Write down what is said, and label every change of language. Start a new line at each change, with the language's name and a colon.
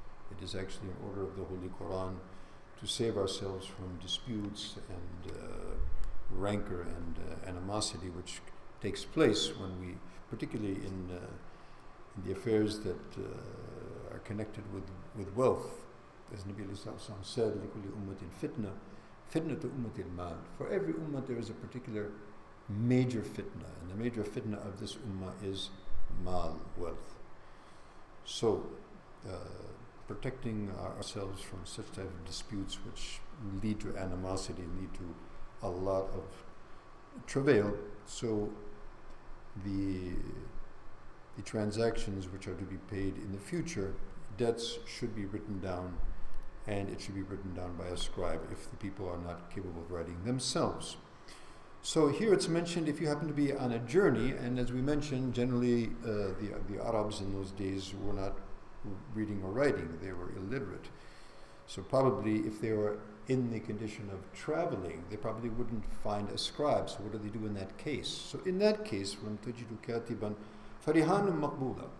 English: It is actually an order of the Holy Quran to save ourselves from disputes and rancor and animosity which takes place when we, particularly in the affairs that are connected with wealth. As Nabi said,
Arabic: لِكُلِّ أُمَّةٍ فِتْنَةٍ فِتْنَةُ أُمَّةِ الْمَالِ.
English: For every ummah there is a particular major fitna, and the major fitna of this ummah is mal, wealth. So, protecting ourselves from such type of disputes which lead to animosity, lead to a lot of travail. So, the transactions which are to be paid in the future, debts should be written down, and it should be written down by a scribe if the people are not capable of writing themselves. So here it's mentioned if you happen to be on a journey, and as we mentioned, generally the Arabs in those days were not reading or writing, they were illiterate. So probably if they were in the condition of traveling, they probably wouldn't find a scribe. So what do they do in that case? So in that case,
Arabic: وَلَمْ تَجِدُوا كَاتِبًا فَرِهَانٌ مَقْبُولًا.